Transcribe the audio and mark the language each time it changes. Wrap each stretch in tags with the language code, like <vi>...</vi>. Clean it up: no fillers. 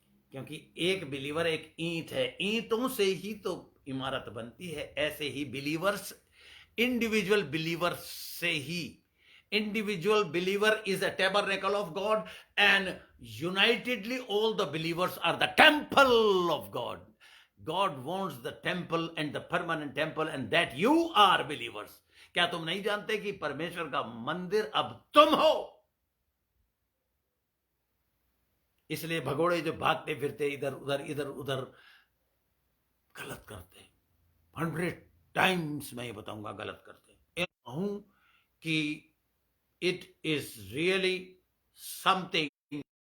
<hi>क्योंकि एक बिलीवर एक ईंट है, ईंटों से ही तो इमारत बनती है। ऐसे ही बिलीवर्स, इंडिविजुअल बिलीवर्स से ही,</hi> <en>Individual believer is a tabernacle of God, and unitedly all the believers are the temple of God. God wants the temple and the permanent temple, and that you are believers,</en> <hi>क्या तुम नहीं जानते कि परमेश्वर का मंदिर अब तुम हो? इसलिए भगोड़े जो भागते फिरते इधर उधर गलत करते हैं। 100 टाइम्स मैं ये बताऊंगा गलत करते हैं। कहूं कि</hi> <en>It is really something.</en>